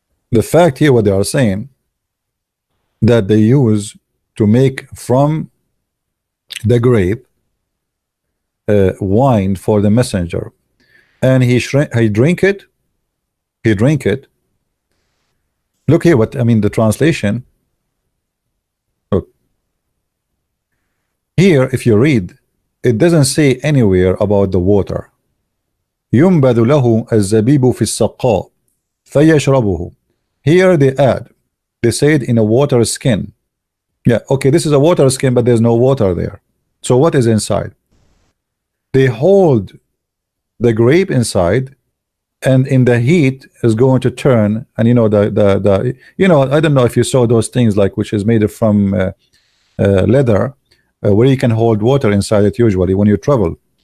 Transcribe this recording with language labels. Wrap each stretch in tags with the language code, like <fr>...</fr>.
<en>The fact here what they are saying that they use to make from the grape wine for the messenger, and he drink it. He drink it. Look here what I mean the translation. Look here, if you read, it doesn't say anywhere about the water.</en> <ar>ينبذ له الزبيب في السقاء فيشربه.</ar> <en>Here they add, they said in a water skin. Yeah, okay, this is a water skin, but there's no water there. So what is inside? They hold the grape inside, and in the heat is going to turn, and you know the you know, I don't know if you saw those things like which is made from leather, where you can hold water inside it usually when you travel.</en>